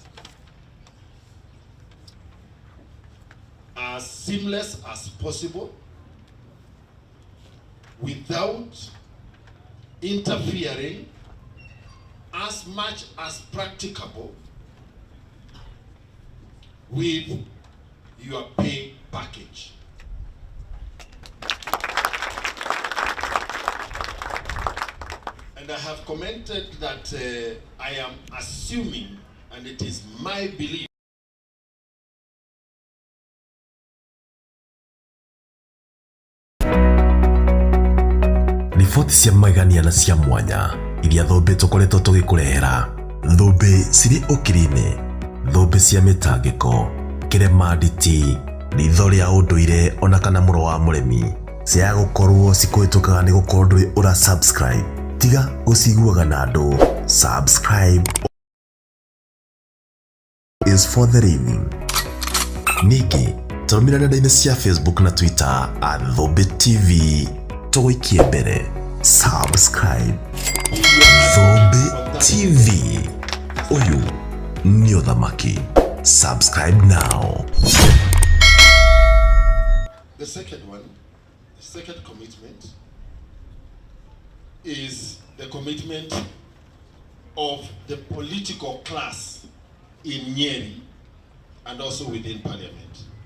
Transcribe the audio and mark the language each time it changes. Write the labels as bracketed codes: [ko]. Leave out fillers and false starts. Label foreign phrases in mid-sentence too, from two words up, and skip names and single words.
[en] as seamless as possible, without interfering as much as practicable with your pay package. And I have commented that I am assuming, and it is my belief, [ki] riboti cia magania na cia mwanya iria thũmbĩ tũkoretwo tũgĩkũrehera, thũmbĩ cirĩ ũkiri-inĩ, thũmbĩ cia mĩtangĩko, kĩremanditi, ritho rĩa ũndũire ona kana mũro wa mũremi, cia gũkorwo cikũhĩtũkaga nĩ gũkorwo ndũrĩ ũra subscribe. Tiga gũciguaga na andũ. [en] Subscribe is for the living. [ki] Ningĩ tũrũmĩrĩra nenda-inĩ cia Facebook na Twitter @Thũmbĩ TV. Tũgũikie mbere. Subscribe Thũmbĩ TV. Ũyũ nĩ ũthamaki. [en] Subscribe now. the second one, the second commitment is the commitment of the political class in Nyeri and also within parliament.